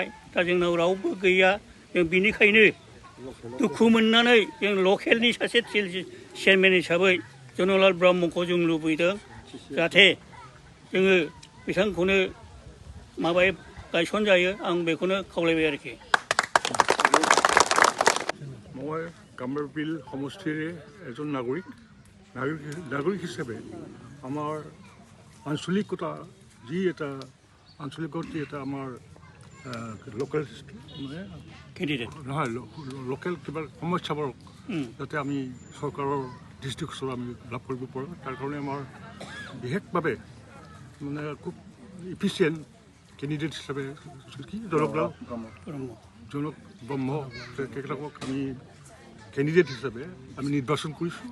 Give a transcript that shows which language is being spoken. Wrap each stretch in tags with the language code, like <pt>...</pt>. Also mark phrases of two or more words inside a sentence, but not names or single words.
<brx>दा जोंनाव रावबो गैया। जों बिनिखायनो दुखु मोननानै जों लकेलनि सासे TLC चेयारमेन हिसाबै जनकलाल ब्रह्मखौ जों लुबैदों। जाहाथे जोङो बिथांखौनो माबाय गायसनजायो आं बेखौनो खावलायबाय आरोखि।</brx> <as>মই গাম্বাৰিবিল সমষ্টিৰে এজন নাগৰিক হিচাপে আমাৰ আঞ্চলিকতা যি এটা আঞ্চলিকতা এটা আমাৰ লোকেল মানে নহয় লোকেল কিবা সমস্যাবোৰ যাতে আমি চৰকাৰৰ দৃষ্টিগোচৰ আমি লাভ কৰিব পাৰোঁ তাৰ কাৰণে আমাৰ বিশেষভাৱে মানে খুব</as> <en>efficient candidate</en> <as>হিচাপে জনক ব্ৰহ্ম তেখেতক আমি কেণ্ডিডেট হিচাপে আমি নিৰ্বাচন কৰিছোঁ।</as>